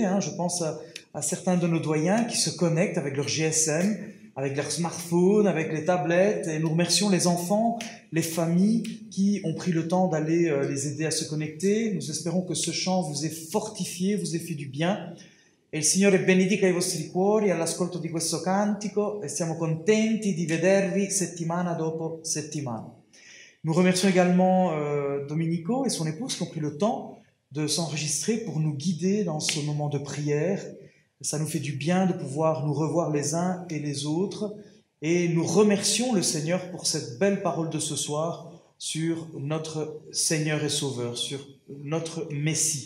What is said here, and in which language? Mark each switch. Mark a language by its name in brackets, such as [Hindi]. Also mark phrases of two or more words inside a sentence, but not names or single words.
[French] Je pense à certains de nos doyens qui se connectent avec leur GSM, avec leur smartphone, avec les tablettes. Et nous remercions les enfants, les familles qui ont pris le temps d'aller les aider à se connecter. Nous espérons que ce chant vous ait fortifié, vous ait fait du bien. [Italian] E il Signore benedica i vostri cuori all'ascolto di questo cantico e siamo contenti di vedervi settimana dopo settimana. [French] Nous remercions également Domenico et son épouse qui ont pris le temps de s'enregistrer pour nous guider dans ce moment de prière. Ça nous fait du bien de pouvoir nous revoir les uns et les autres et nous remercions le Seigneur pour cette belle parole de ce soir sur notre Seigneur et Sauveur, sur notre Messie.